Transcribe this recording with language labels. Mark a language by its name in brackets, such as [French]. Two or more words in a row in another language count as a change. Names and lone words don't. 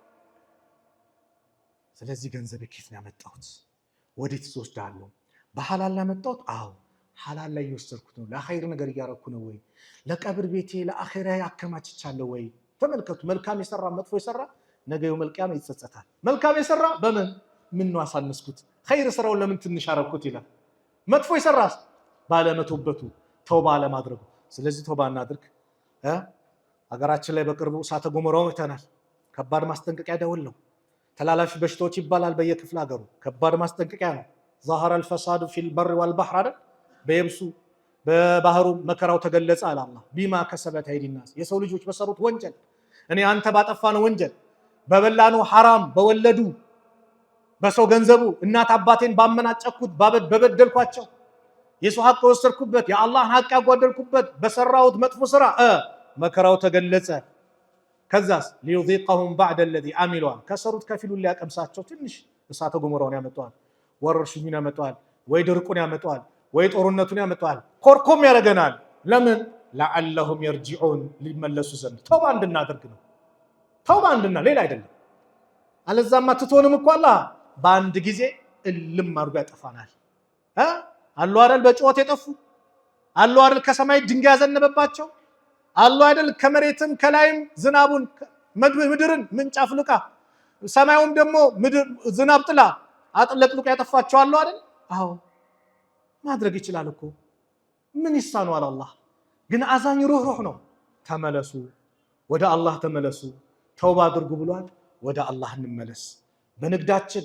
[Amharic] ስለዚህ ገንዘብ ከየት ነው ያመጣሁት ወዴት ወስዳለሁ በሐላል ያመጣሁት አዎ ሐላል ላይ እየወሰድኩት ነው ለኸይር ነገር እያረኩ ነው ወይ ለቀብር ቤቴ ለአኺራ ያከማችቻለሁ ወይ ተመልከቱ መልካም የሰራ መጥፎ የሰራ ነገ የውመል ቂያማ ይጸጸታል መልካም የሰራ በምን ምን ነው አሳነስኩት ኸይር ስራውን ለምን ትንሽ አረኩት ይላል መጥፎ የሰራስ ባለመተውበቱ ተውባ ለማድረጉ ስለዚህ ተውባ እናድርግ አገራችን ላይ በቅርቡ እሳተ ገሞራው ተናል ከባድ ማስጠንቀቂያ ደውል ነው ተላላፊ በሽታዎች ይባላል በየክፍለ ሀገሩ ከባድ ማስጠንቀቂያ ነው [Arabic] ظهر الفساد في البر والبحر [Amharic] አይደል በየብሱ በባህሩ መከራው ተገለጸ አለ አላህ [Arabic] بما كسبت أيدي الناس [Amharic] የሰው ልጆች በሰሩት ወንጀል እኔ አንተ ባጠፋነው ወንጀል በበላነው حرام በወለዱ በሰው ገንዘቡ እናት አባቴን ባመናጨኩት በበደልኳቸው የሰው ሐቅ ወሰድኩበት የአላህን ሐቅ ያጓደልኩበት በሰራውት መጥፎ ስራ መከራው ተገለጸ ከዛስ [Arabic] ليذيقهم بعد الذي عملوا [Amharic] ከሰሩት ከፊሉን ሊያቀምሳቸው ትንሽ እሳተ ገሞራውን ያመጣዋል ወረርሽኙን ያመጣዋል ወይ ድርቁን ያመጣዋል ወይ ጦርነቱን ያመጣዋል ኮርኮም ያረጋናል ለምን [Arabic] لعلهم يرجعون [Amharic] ሊመለሱ ዘንድ ተውባ እንድናደርግ ነው ተውባ እንድና ሌላ አይደለም አለዛማ ትቶንም እኮ አላህ በአንድ ጊዜ እልም አድርጎ ያጠፋናል አሉ አይደል በጮት የጠፉ አሉ አይደል ከሰማይ ድንጋይ ያዘነበባቸው አሉ አይደል ከመሬትም ከላይም ዝናቡን ምድርን ምንጭ አፍልቃ ሰማዩም ደግሞ ምድር ዝናብ ጥላ አጥለቅልቆ ያጠፋቸው አሉ አይደል አዎ ማድረግ ይችላል እኮ ምን ይሳነዋል አላህ ግን አዛኝ ሩህ ነው ተመለሱ ወደ አላህ ተመለሱ ተውባ አድርጉ ብሏል ወደ አላህ እንመለስ በንግዳችን